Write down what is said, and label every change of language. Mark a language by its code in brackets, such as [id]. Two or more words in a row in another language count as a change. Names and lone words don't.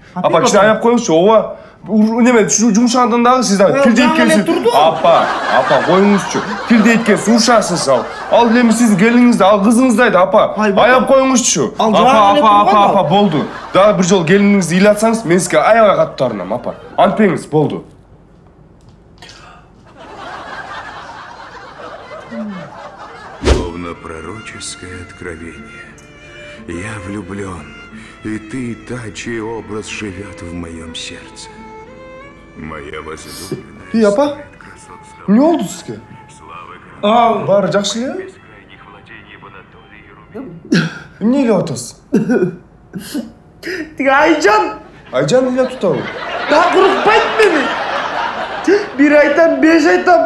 [ky] Апа кичине аяп коюңузчу, ооба. Неме жумшагандан дагы сиз тилде эткенсиз. Апа, коюңузчу. Тилде эткенсиз, урушасыз ал. Ал эми сиздин келиңиз, ал кызыңыз айт, апа. Аяп коюңузчу. Апа, болду. Дагы бир жолу келиңизди ыйлатсаңыз, мен сизге аябай катуу таарынам, апа. Антпеңиз, болду. [ru] Словно пророческое откровение. Я влюблен, и ты та, чей образ живет в моем сердце. Моя возлюбленная. [ky] Апа, эмне болду сизге? Баары жакшы эле? Эмне ыйлап атасыз? Тиги Айжан. Айжан ыйлап атабы? Такыр укпайт мени. Бир айтам, 5 айтам.